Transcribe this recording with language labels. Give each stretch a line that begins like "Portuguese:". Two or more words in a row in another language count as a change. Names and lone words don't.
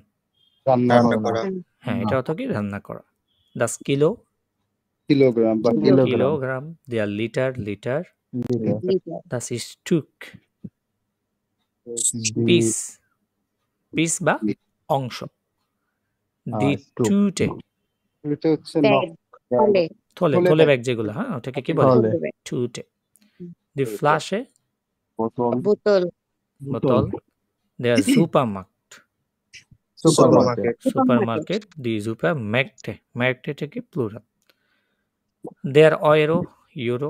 Bangla: রান্না রান্না করা করা। হ্যাঁ এটা অত কি রান্না করা,
German: das Kilo,
Bangla: কিলোগ্রাম বা কিলোগ্রাম, কিলোগ্রাম, der Liter, লিটার, লিটার, লিটার,
German: das Stück,
Bangla: পিস, পিস বা অংশ,
German: die Stück. Tüte,
Bangla: এটা হচ্ছে ব্যাগ, থলে, থলে, থলে থলে ব্যাগ। ব্যাগ যেগুলো, হ্যাঁ ওটাকে কি বলে, থলে,
German: Tüte, die Flasche,
Bangla: বোতল, বোতল, বোতল,
German: der Supermarkt,
Bangla: সুপারমার্কেট,
German: Supermarket, die Supermärkte, Märkte থেকে প্লুরাল, der Euro,
Bangla: ইউরো,